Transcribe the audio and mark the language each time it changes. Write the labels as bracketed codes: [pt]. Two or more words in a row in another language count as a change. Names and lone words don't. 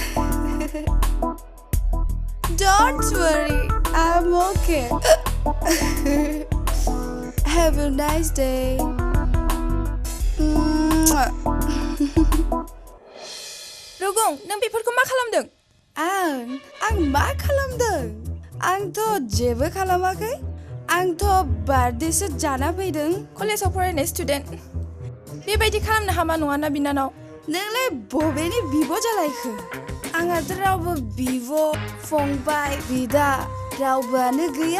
[en] Don't worry, I'm okay. Have a nice day. [brx] Rogong, nang beफोरखौ मा खालामदों? आं मा खालामदों? आंथ' जेबो खालामाखै। आंथ' बार्थडेसो जाना फैदों। कलेजाव फरायनाय स्टुडेन्ट। बेबायदि खालामनो हामा नङाना बिनानाव। नोंलाय बबेनि बिब' जालायखो? आंहाथ' रावबो बिब' फंबाय बिदा रावबोआनो गैया।